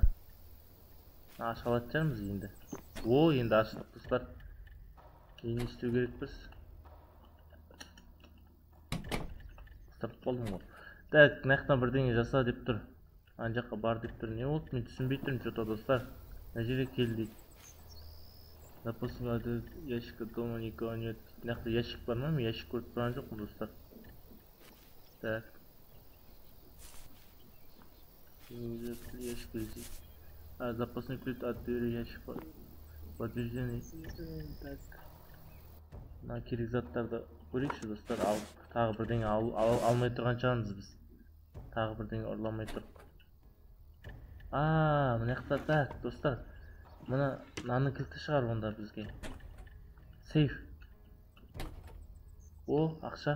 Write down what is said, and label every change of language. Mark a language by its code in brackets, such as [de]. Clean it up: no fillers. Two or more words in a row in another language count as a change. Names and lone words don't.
[kk] Аша алатын шығармыз енді. Енді аштық достар. Енді не істеу керекпіз? Қыстырып қалдым ғой. Так, мына бірдеңе жаса деп тұр. Ана жаққа бар деп тұр. Не болды? Мен түсінбей тұрмын что-то достар. Мына жерге кел дейді. [ru] Допустим, ящика дома никого нет. [kk] Мына жақта ящик бар ма? Мен ящик көріп тұрған жоқпын достар. [ru] Так. Ящик лежит. Запасной ключ от двери ящика. Подтверждение. Так. [kk] Мына керек заттарды көрейікші достар. Тағы бірдеңе алмай тұрған шығармыз біз. Тағы бірдеңе ұрламай тұрып. Мына жақта, так достар. Мынаның кілті шығар онда бізге. Сейф. Ақша.